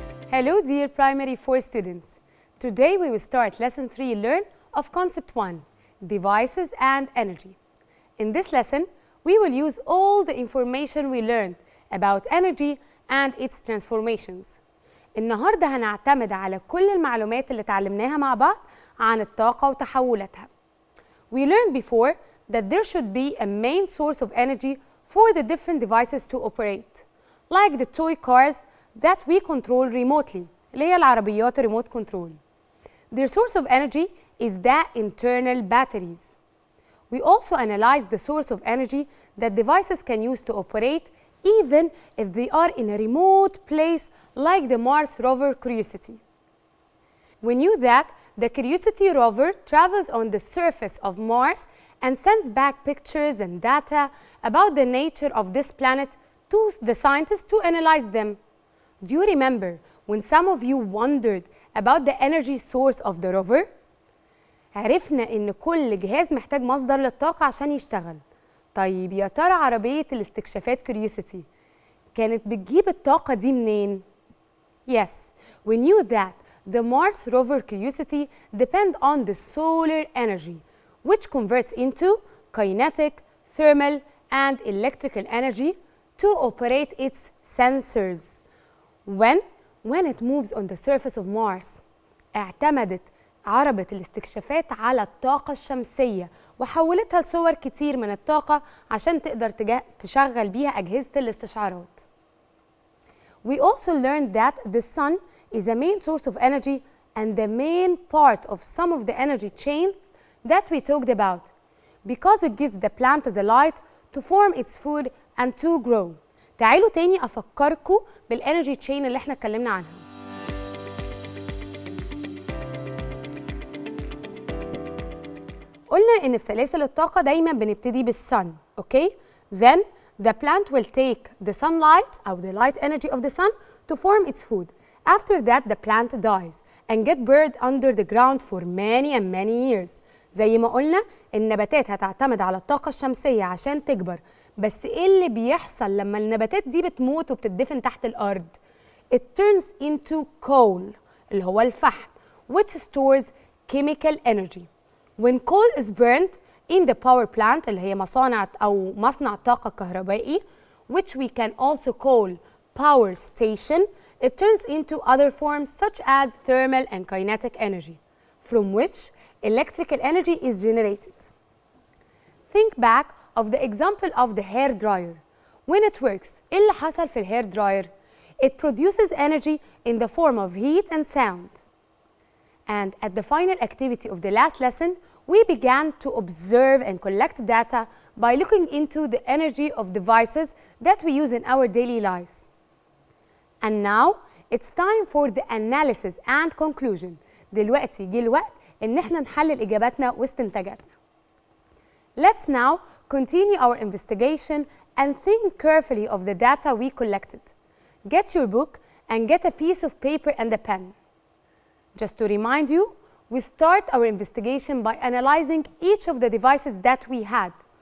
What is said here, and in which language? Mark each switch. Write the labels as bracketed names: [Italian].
[English] Hello, dear primary 4 students. Today we will start lesson 3 learn of concept 1, devices and energy. In this lesson, we will use all the information we learned about energy and its transformations. [Arabic] النهارده هنعتمد على كل المعلومات اللي اتعلمناها مع بعض عن الطاقة وتحولاتها. [English] We learned before that there should be a main source of energy for the different devices to operate, like the toy cars that we control remotely, [Arabic] اللي هي العربيات [English] remote control. Their source of energy is the internal batteries. We also analyzed the source of energy that devices can use to operate even if they are in a remote place like the Mars rover Curiosity. We knew that the Curiosity rover travels on the surface of Mars and sends back pictures and data about the nature of this planet to the scientists to analyze them. Do you remember when some of you wondered about the energy source of the rover? [Arabic] عرفنا إن كل جهاز محتاج مصدر للطاقة عشان يشتغل. طيب يا ترى عربية الاستكشافات كيوريوسيتي كانت بتجيب الطاقة دي منين؟ [English] Yes, we knew that the Mars rover Curiosity depend on the solar energy, which converts into kinetic, thermal, and electrical energy to operate its sensors. When it moves on the surface of Mars, [Arabic] اعتمدت عربة الاستكشافات على الطاقة الشمسية وحولتها لصور كتير من الطاقة عشان تقدر تشغل بيها أجهزة الاستشعارات. [English] We also learned that the sun is a main source of energy and the main part of some of the energy chains that we talked about because it gives the plant the light to form its food and to grow. [Arabic] تعالوا تاني أفكركم بالenergy chain اللي احنا اتكلمنا عنها. قلنا إن في سلاسل الطاقة دايماً بنبتدي بالsun, okay? [English] Then the plant will take the sunlight أو the light energy of the sun to form its food. After that the plant dies and get buried under the ground for many years. [Arabic] زي ما قلنا النباتات هتعتمد على الطاقة الشمسية عشان تكبر، بس إيه اللي بيحصل لما النباتات دي بتموت وبتدفن تحت الأرض؟ [English] It turns into coal [Arabic] اللي هو الفحم [English] which stores chemical energy. When coal is burned in the power plant [Arabic] اللي هي مصنع طاقة كهربائي [English] which we can also call power station, it turns into other forms such as thermal and kinetic energy from which electrical energy is generated. Think back of the example of the hair dryer. When it works, [Arabic] إيه اللي حصل في الhair dryer? [English] It produces energy in the form of heat and sound. And at the final activity of the last lesson, we began to observe and collect data by looking into the energy of devices that we use in our daily lives. And now, it's time for the analysis and conclusion. [Arabic] دلوقتي جه الوقت إن احنا نحلل إجاباتنا واستنتاجاتنا. [English] Let's now continue our investigation and think carefully of the data we collected. Get your book and get a piece of paper and a pen. Just to remind you, we start our investigation by analyzing each of the devices that we had.